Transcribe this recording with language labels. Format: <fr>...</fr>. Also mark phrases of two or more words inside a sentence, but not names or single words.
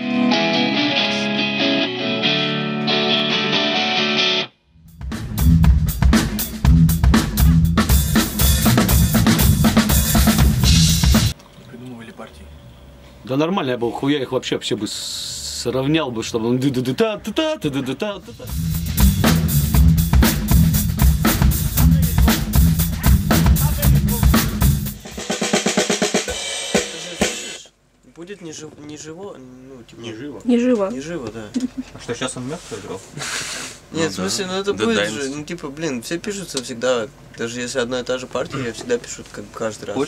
<ru>Да нормально, я бы хуя их вообще бы сравнял бы, чтобы он ды-ды-ды-та-та-та-ды-ды-ды-та-та-та. Будет не живо, ну типа... Не живо. Не живо. Не живо, да. А что, сейчас он мертвый играл? Нет, в смысле, ну это будет же, ну типа, блин, все пишутся всегда, даже если одна и та же партия, я всегда пишу как каждый раз.</ru>